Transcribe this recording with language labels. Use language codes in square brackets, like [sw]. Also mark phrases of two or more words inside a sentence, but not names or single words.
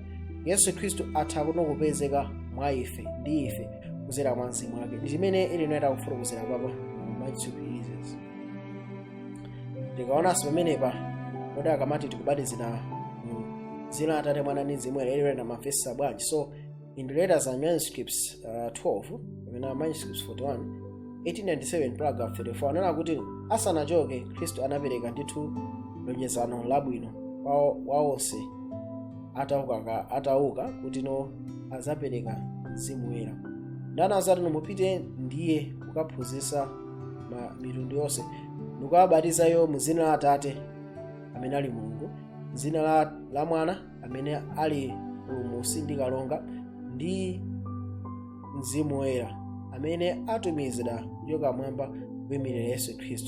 [ny] Yesu Khristu atha kuno kupezeka mwa ife ndi ife kuzera mwa Mzimu wake. Ndi chimene Ellen White akufotokozera papa Manuscript Releases. Tikaonanso pamenepa kodi akamati tikubatizira dzina la Atate, Mwana ndi Mzimu Woyera lili na mavesi bwanji. [en] So in the letters and manuscripts [ny] 12 kapena manuscripts 41 1897 paragraph 34 anena kuti asanachoke Khristu anapereka ndithu lonjezano labwino kwa onse atauka kuti no azapereka Mzimu Woyera. Ndana azati mupite ndiye kukaphunzitsa mitundu yonse ndikawabatizayo mu dzina la Atate amene ali Mulungu, dzina la Mwana amene ali Mpulumutsi ndi Kalonga, ndi Mzimu Woyera amene atumizidwa kuchoka mwamba kuyimirira Yesu Khristu.